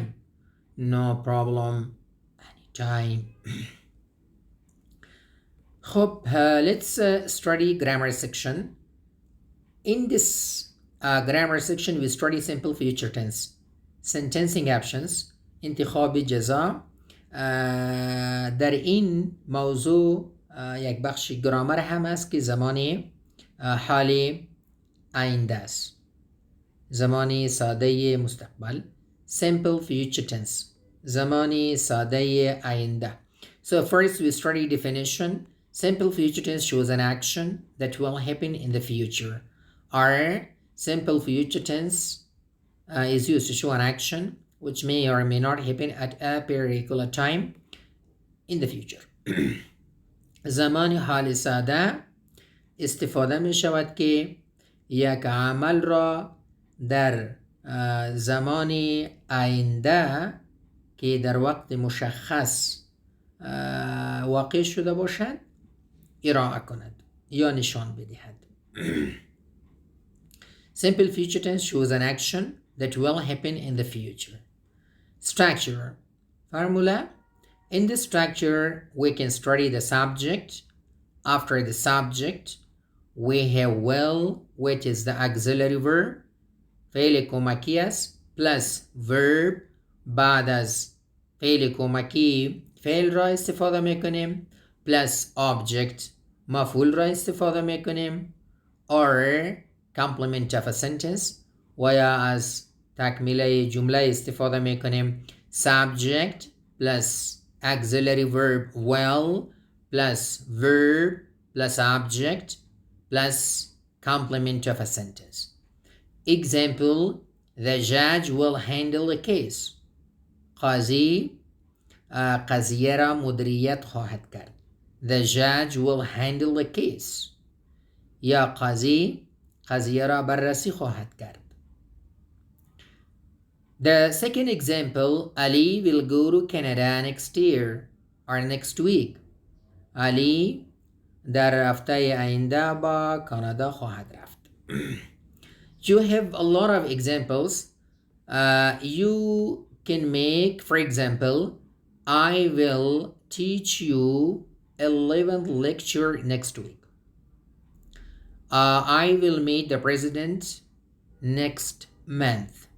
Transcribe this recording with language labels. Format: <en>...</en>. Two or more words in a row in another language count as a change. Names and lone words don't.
<en>No problem. Anytime. خب, let's study grammar section. In this grammar section, we study simple future tense, sentencing actions,</en> <fa>انتخاب جزا. در این موضوع یک بخش گرامر هم است که زمان حال آینده است. زمان ساده مستقبل.</fa> <en>Simple future tense.</en> <fa>زمان ساده آینده.</fa> <en>So first we study definition. Simple future tense shows an action that will happen in the future. Or simple future tense is used to show an action which may or may not happen at a particular time in the future.</en> <fa>زمان حال ساده استفاده می شود که یک عمل را در زمان آینده که در وقت مشخص واقع شده باشد ارائه کند یا نشان بدهد.</fa> <en>Simple future tense shows an action that will happen in the future. Structure. Formula. In the structure, we can study the subject. After the subject, we have will, which is the auxiliary verb.</en> <fa>فعل کمکی است</fa> <en>plus verb</en> <fa>بعد از فعل کمکی فعل را استفاده میکنیم</fa> <en>plus object</en> <fa>مفعول را استفاده میکنیم</fa> <en>or complement of a sentence</en> <fa>و یا از تکمیله جمله استفاده میکنیم</fa> <en>subject plus auxiliary verb well plus verb plus object plus complement of a sentence. Example, the judge will handle the case.</en> <fa>قاضی قضیه را مدیریت خواهد کرد.</fa> <en>The judge will handle the case.</en> <fa>یا قاضی قضیه را بررسی خواهد کرد.</fa> <en>The second example, Ali will go to Canada next year or next week.</en> <fa>علی در هفته آینده با کانادا خواهد رفت.</fa> <en>You have a lot of examples. You can make, for example, I will teach you 11th lecture next week. I will meet the president next month.</en>